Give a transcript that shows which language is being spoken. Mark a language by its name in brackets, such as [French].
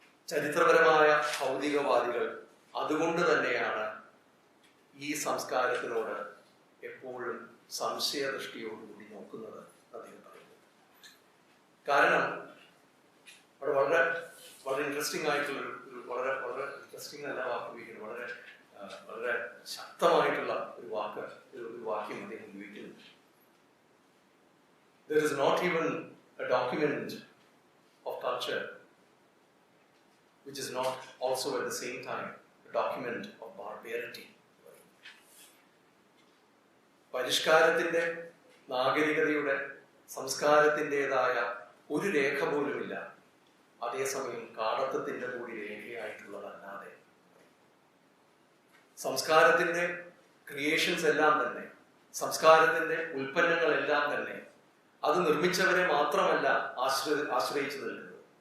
[Malayalam] ചരിത്രപരമായ ഭൗതികവാദികൾ അതുകൊണ്ട് തന്നെയാണ് ഈ സംസ്കാരത്തിനോട് എപ്പോഴും സംശയദൃഷ്ടിയോടുകൂടി നോക്കുന്നത് അദ്ദേഹം പറയുന്നത്. കാരണം അവിടെ വളരെ വളരെ ഇൻട്രസ്റ്റിംഗ് ആയിട്ടുള്ള വളരെ വളരെ ഇൻട്രസ്റ്റിംഗ് അല്ല വാക്ക് ഉപയോഗിക്കുന്നത്, വളരെ വളരെ ശക്തമായിട്ടുള്ള ഒരു വാക്യം അദ്ദേഹം ഉപയോഗിക്കുന്നു. [English] There is not even a document of culture which is not also at the same time a document of barbarity. [Malayalam] പരിഷ്കാരത്തിന്റെ, നാഗരികതയുടെ, സംസ്കാരത്തിൻ്റെതായ ഒരു രേഖ പോലുമില്ല, അതേസമയം കാടത്തത്തിന്റെ കൂടി രേഖയായിട്ടുള്ളതല്ലാതെ. സംസ്കാരത്തിന്റെ ക്രിയേഷൻസ് എല്ലാം തന്നെ, സംസ്കാരത്തിന്റെ ഉൽപ്പന്നങ്ങളെല്ലാം തന്നെ അത് നിർമ്മിച്ചവരെ മാത്രമല്ല ആശ്രയിച്ചു നിൽക്കുന്നത്.